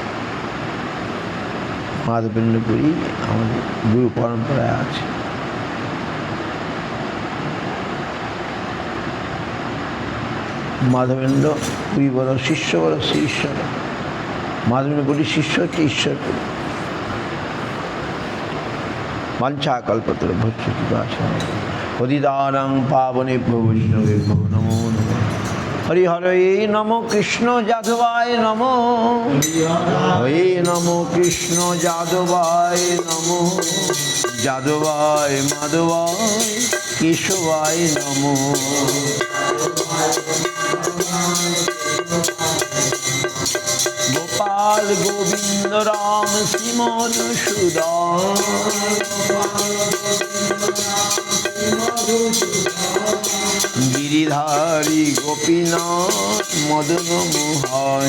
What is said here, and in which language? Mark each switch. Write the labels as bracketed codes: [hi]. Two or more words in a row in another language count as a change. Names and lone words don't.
[bn] মাধবেন্দ্র পুরী আমাদের গুরু পরম্পরায় আছে। মাধবেন্দ্র পুরী বড় শিষ্য, বড় শ্রী ঈশ্বর। মাধবেন্দ্র পুরীর শিষ্য হচ্ছে ঈশ্বরপুরী। [sa] বাঞ্ছা কল্পতরুভ্যশ্চ কৃপাসিন্ধু পতিতানাং পাবনেভ্যো বৈষ্ণবেভ্যো নমো নমঃ। হরি হরে নমো কৃষ্ণ যাদবায় নমো, হরে নমো কৃষ্ণ যাদবায় নমো, যাদবায় মাধবায় কেশবায় নমো। গোপাল গোবিন্দ রাম শ্রীমন সুদান, গিরিধারী গোপীনাথ মদন মোহন।